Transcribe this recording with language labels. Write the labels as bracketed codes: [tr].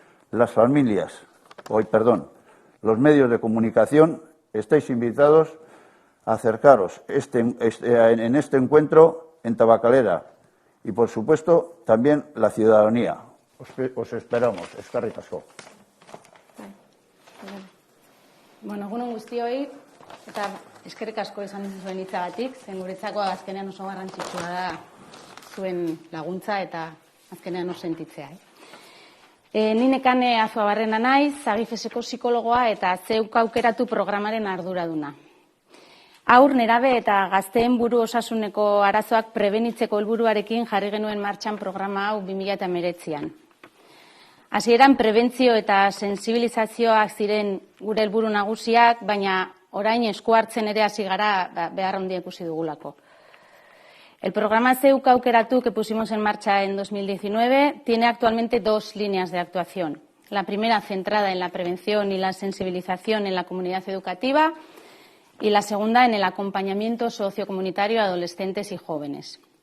[es] Los medios de comunicación estáis invitados a acercaros en este encuentro en Tabacalera y, por supuesto, también la ciudadanía. Os esperamos. [eu] Eskerrik asko. Bueno, egunon guztioi, eta eskerrik asko esan zuen hitzagatik, zen guretzako azkenean oso garrantzitsua da zuen laguntza eta azkenean oso sentitzea. Ni Nekane Azuabarrena naiz, Agifeseko psikologoa eta zeuk aukeratu programaren arduraduna. Haur, nerabe eta gazteen buru osasuneko arazoak prebenitzeko helburuarekin jarri genuen martxan programa hau 2019an. Hasieran prebentzio eta sensibilizazioak ziren gure helburu nagusiak, baina orain esku hartzen ere hasi gara behar handia ikusi dugulako. [es] El programa zeuk aukeratu que pusimos en marcha en 2019 tiene actualmente 2 líneas de actuación. La primera centrada en la prevención y la sensibilización en la comunidad educativa y la segunda en el acompañamiento sociocomunitario a adolescentes y jóvenes.